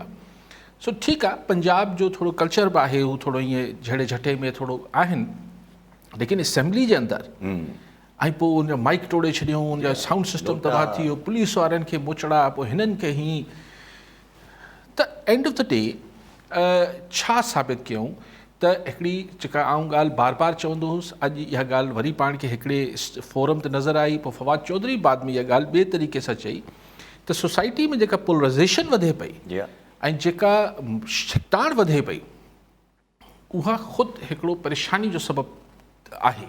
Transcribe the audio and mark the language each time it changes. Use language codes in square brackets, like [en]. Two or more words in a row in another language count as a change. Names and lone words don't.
[sd] सो ठीकु आहे, पंजाब जो थोरो कल्चर बि आहे, हू थोरो ईअं झड़े झटे में थोरो आहिनि, लेकिन असेंबली जे अंदरि ऐं पोइ उनजा माइक टोड़े छॾियऊं, उनजा साउंड सिस्टम तबाह थी वियो, पुलिस वारनि खे मोचड़ा, पोइ हिननि खे हीअं, त [en] end of the day [sd] छा साबित कयूं त हिकिड़ी जेका आऊं ॻाल्हि बार चवंदो हुउसि, अॼु इहा ॻाल्हि वरी पाण खे हिकिड़े फोरम ते नज़र आई, पोइ फवाद चौधरी बाद में इहा ॻाल्हि ॿिए तरीक़े सां चई त सोसाइटी में जेका पोलराइज़ेशन वधे पई ऐं जेका छिकताण वधे पई, उहा ख़ुदि हिकिड़ो परेशानी जो सबबु आहे।